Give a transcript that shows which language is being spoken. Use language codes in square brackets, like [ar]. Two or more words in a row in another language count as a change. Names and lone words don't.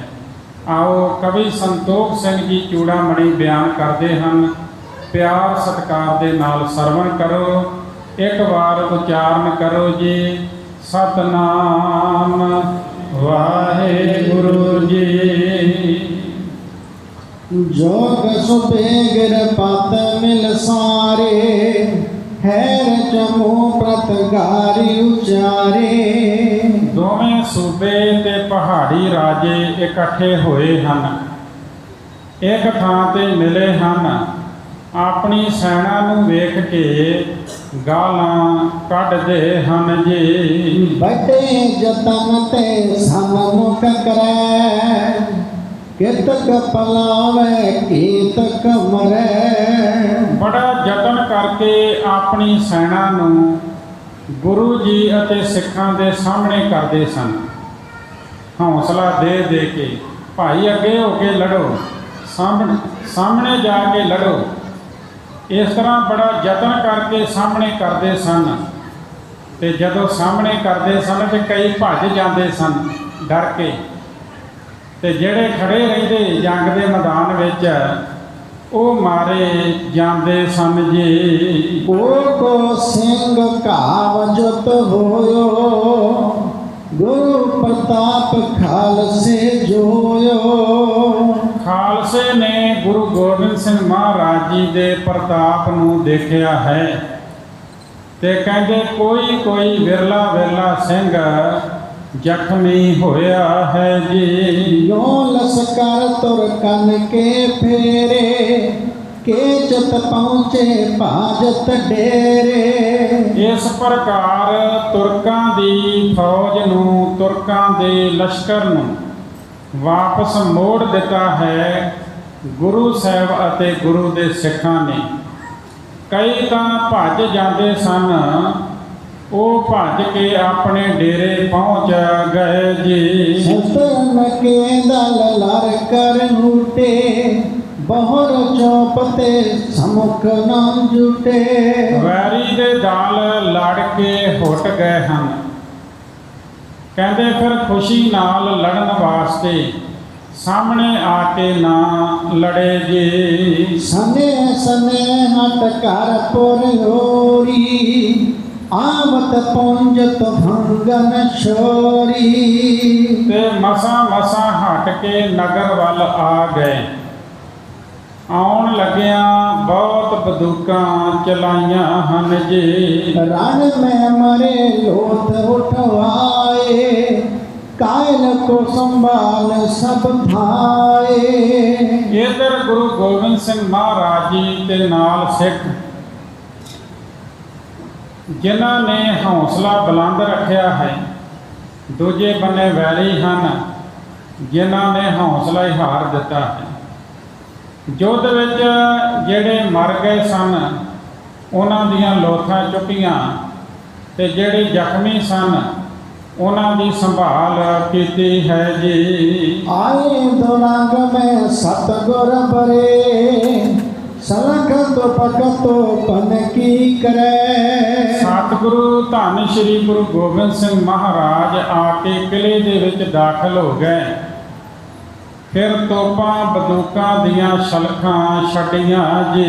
[pa] ਆਓ ਕਵੀ ਸੰਤੋਖ ਸਿੰਘ ਜੀ ਚੂੜਾਮਣੀ ਬਿਆਨ ਕਰਦੇ ਹਨ। ਪਿਆਰ ਸਤਿਕਾਰ ਦੇ ਨਾਲ ਸਰਵਣ ਕਰੋ। ਇੱਕ ਵਾਰ ਉਚਾਰਨ ਕਰੋ ਜੀ, ਸਤਨਾਮ ਵਾਹਿਗੁਰੂ ਜੀ। [bra] जोग सुबेगर पत मिल सारे, हैर जमू प्रतगारी उचारे। [pa] ਦੋਵੇਂ ਸੂਬੇ ਤੇ ਪਹਾੜੀ ਰਾਜੇ ਇਕੱਠੇ ਹੋਏ ਹਨ, ਇੱਕ ਥਾਂ ਤੇ ਮਿਲੇ ਹਨ। ਆਪਣੀ ਸੈਨਾ ਨੂੰ ਵੇਖ ਕੇ ਗਾਲਾਂ ਕੱਢਦੇ ਹਨ ਜੀ। [bra] बड़े जतन ते सन्मुख करे, कितक पलावे कीतक मरे। [pa] ਬੜਾ ਯਤਨ ਕਰਕੇ ਆਪਣੀ ਸੈਨਾ ਨੂੰ ਗੁਰੂ ਜੀ ਅਤੇ ਸਿੱਖਾਂ ਦੇ ਸਾਹਮਣੇ ਕਰਦੇ ਸਨ, ਹੌਸਲਾ ਦੇ ਦੇ ਕੇ, ਭਾਈ ਅੱਗੇ ਹੋ ਕੇ ਲੜੋ, ਸਾਹਮਣੇ ਜਾ ਕੇ ਲੜੋ। ਇਸ ਤਰ੍ਹਾਂ ਬੜਾ ਯਤਨ ਕਰਕੇ ਸਾਹਮਣੇ ਕਰਦੇ ਸਨ। ਤੇ ਜਦੋਂ ਸਾਹਮਣੇ ਕਰਦੇ ਸਨ ਤੇ ਕਈ ਭੱਜ ਜਾਂਦੇ ਸਨ ਡਰ ਕੇ, ਤੇ ਜਿਹੜੇ ਖੜੇ ਰਹਿੰਦੇ ਜੰਗ ਦੇ ਮੈਦਾਨ ਵਿੱਚ ਉਹ ਮਾਰੇ ਜਾਂਦੇ ਸਨ ਜੀ। [bra] को सिंह कावजत होयो, गुरु प्रताप खालसे जोयो। [pa] ਖਾਲਸੇ ਨੇ ਗੁਰੂ ਗੋਬਿੰਦ ਸਿੰਘ ਮਹਾਰਾਜ ਜੀ ਦੇ ਪ੍ਰਤਾਪ ਨੂੰ ਦੇਖਿਆ ਹੈ ਤੇ ਕਹਿੰਦੇ ਕੋਈ ਵਿਰਲਾ ਸਿੰਘ ਜ਼ਖਮੀ ਹੋਇਆ ਹੈ ਜੀ। [bra] यो लश्कर तुरकन के फेरे, केचत पहुँचे भाजत डेरे। [pa] ਇਸ ਪ੍ਰਕਾਰ ਤੁਰਕਾਂ ਦੀ ਫੌਜ ਨੂੰ, ਤੁਰਕਾਂ ਦੇ ਲਸ਼ਕਰ ਨੂੰ ਵਾਪਸ ਮੋੜ ਦਿੱਤਾ ਹੈ ਗੁਰੂ ਸਾਹਿਬ ਅਤੇ ਗੁਰੂ ਦੇ ਸਿੱਖਾਂ ਨੇ। ਕਈ ਤਾਂ ਭੱਜ ਜਾਂਦੇ ਸਨ, ਉਹ ਭੱਜ ਕੇ ਆਪਣੇ ਡੇਰੇ ਪਹੁੰਚ ਗਏ ਜੀ। [bra] सतन के दल लर कर लूटे, बहुर चौपते समुख न जुटे। [pa] ਵੈਰੀ ਦੇ ਦਲ ਲੜ ਕੇ ਹੁੱਟ ਗਏ ਹਨ। ਕਹਿੰਦੇ ਫਿਰ ਖੁਸ਼ੀ ਨਾਲ ਲੜਨ ਵਾਸਤੇ ਸਾਹਮਣੇ ਆ ਕੇ ਨਾ ਲੜੇ ਜੀ। [bra] सने सने हट कर पुरयोरी, आवत पुंजत भंगन छोरी। [pa] ਤੇ ਮਸਾਂ ਹਟ ਕੇ ਨਗਰ ਵੱਲ ਆ ਗਏ। ਆਉਣ ਲੱਗਿਆਂ ਬਹੁਤ ਬੰਦੂਕਾਂ ਚਲਾਈਆਂ ਹਨ ਜੀ। [bra] रण में मरे लोथ उठवाए, कायल को संभाल सब भाए। [pa] ਇੱਧਰ ਗੁਰੂ ਗੋਬਿੰਦ ਸਿੰਘ ਮਹਾਰਾਜ ਜੀ ਦੇ ਨਾਲ ਸਿੱਖ ਜਿਨ੍ਹਾਂ ਨੇ ਹੌਸਲਾ ਬੁਲੰਦ ਰੱਖਿਆ ਹੈ, ਦੂਜੇ ਬੰਨੇ ਵੈਰੀ ਹਨ ਜਿਨ੍ਹਾਂ ਨੇ ਹੌਸਲਾ ਹੀ ਹਾਰ ਦਿੱਤਾ ਹੈ। ਯੁੱਧ ਵਿੱਚ ਜਿਹੜੇ ਮਰ ਗਏ ਸਨ ਉਹਨਾਂ ਦੀਆਂ ਲੋਥਾਂ ਚੁੱਕੀਆਂ ਤੇ ਜਿਹੜੇ ਜ਼ਖਮੀ ਸਨ ਉਹਨਾਂ ਦੀ ਸੰਭਾਲ ਕੀਤੀ ਹੈ ਜੀ। [bra] आए दुरंग में सतगुर बरे, सलख तो पकतो पन की करे। [pa] ਸਤਿਗੁਰੂ ਧੰਨ ਸ੍ਰੀ ਗੁਰੂ ਗੋਬਿੰਦ ਸਿੰਘ ਮਹਾਰਾਜ ਆ ਕੇ ਕਿਲ੍ਹੇ ਦੇ ਵਿੱਚ ਦਾਖਲ ਹੋ ਗਏ। ਫਿਰ ਤੋਪਾਂ ਬੰਦੂਕਾਂ ਦੀਆਂ ਸ਼ਲਖਾਂ ਛੱਡੀਆਂ ਜੀ।